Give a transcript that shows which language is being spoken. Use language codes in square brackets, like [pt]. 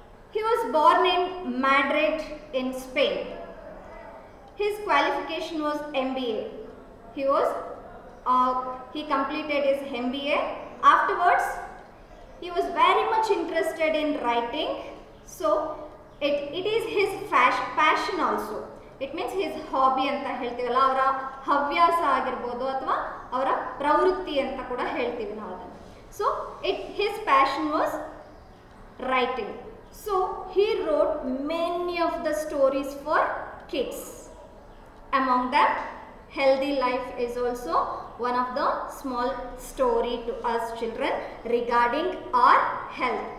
[en] He was born in Madrid in Spain. His qualification was MBA. He completed his MBA. Afterwards, he was very much interested in writing. So, it is his passion also. It means his hobby [kn] anta ಹೇಳ್ತೀವಲ್ಲ, ಅವರ ಹವ್ಯಾಸ ಆಗಿರಬಹುದು ಅಥವಾ ಅವರ ಪ್ರವೃತ್ತಿ ಅಂತ ಕೂಡ ಹೇಳ್ತೀವಿ ನಾವು ಅದನ್ನು. [en] So, his passion was writing. So, he wrote many of the stories for kids. Among them, Healthy Life is also one of the small story to us children regarding our health.